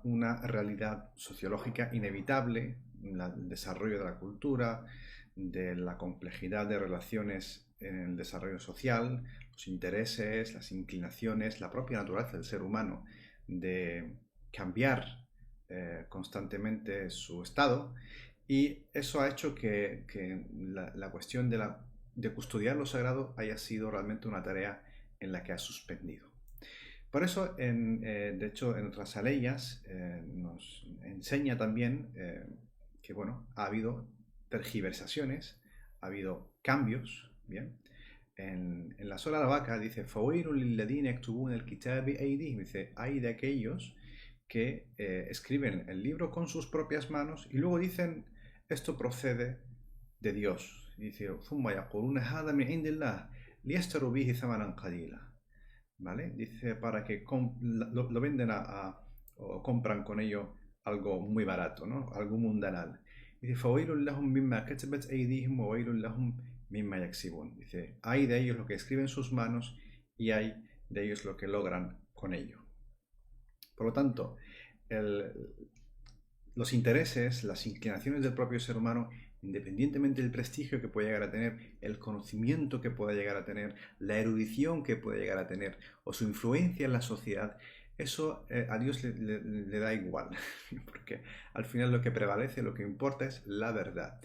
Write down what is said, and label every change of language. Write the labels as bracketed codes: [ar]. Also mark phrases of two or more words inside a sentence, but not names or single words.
[es] una realidad sociológica inevitable, el desarrollo de la cultura, de la complejidad de relaciones en el desarrollo social, los intereses, las inclinaciones, la propia naturaleza del ser humano de cambiar constantemente su estado, y eso ha hecho que la cuestión de custodiar lo sagrado haya sido realmente una tarea en la que ha suspendido. Por eso, de hecho, en otras aleyas nos enseña también que, bueno, ha habido tergiversaciones, ha habido cambios, ¿bien? En la sola la vaca dice, [ar] "فويل للذين يكتبون الكتاب بأيديهم", [es] dice, hay de aquellos que escriben el libro con sus propias manos y luego dicen, esto procede de Dios. Dice, [ar] "ثم يقولون هذا من عند الله ليشتروا به ثمنا قليلا", [es] ¿vale? Dice, para que lo venden o compran con ello algo muy barato, ¿no? Algo mundanal. Dice, [ar] "فويل لهم مما كتبت أيديهم وويل لهم مما يكسبون", [es] dice, hay de ellos lo que escriben sus manos y hay de ellos lo que logran con ello. Por lo tanto, el, los intereses, las inclinaciones del propio ser humano, independientemente del prestigio que pueda llegar a tener, el conocimiento que pueda llegar a tener, la erudición que pueda llegar a tener o su influencia en la sociedad, eso a Dios le da igual, porque al final lo que prevalece, lo que importa es la verdad.